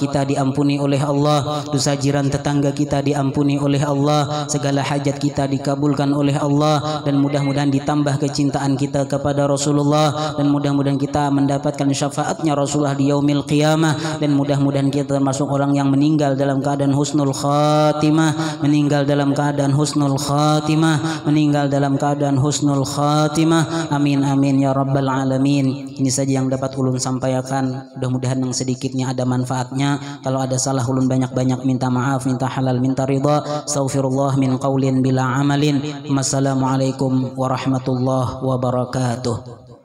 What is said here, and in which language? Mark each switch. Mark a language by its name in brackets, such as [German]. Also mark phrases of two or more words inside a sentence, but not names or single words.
[Indonesian] kita diampuni oleh Allah, dosa jiran tetangga kita diampuni oleh Allah, segala hajat kita dikabulkan oleh Allah, dan mudah-mudahan ditambah kecintaan kita kepada Rasulullah, dan mudah-mudahan kita mendapatkan syafaatnya Rasulullah di [Arabic] يوم القيامة, [Indonesian] dan mudah-mudahan kita termasuk orang yang meninggal dalam keadaan [Arabic] حسن الخاتمة, [Indonesian] meninggal dalam keadaan [Arabic] حسن الخاتمة, [Indonesian] meninggal dalam keadaan [Arabic] حسن الخاتمة. آمين آمين يا رب العالمين. [Indonesian] Ini saja yang dapat ulun sampaikan, mudah-mudahan yang sedikitnya ada manfaatnya. Kalau ada salah ulun banyak-banyak minta maaf, minta halal, minta ridha. [Arabic] أستغفر الله من قول بلا عمل. والسلام عليكم ورحمة الله وبركاته.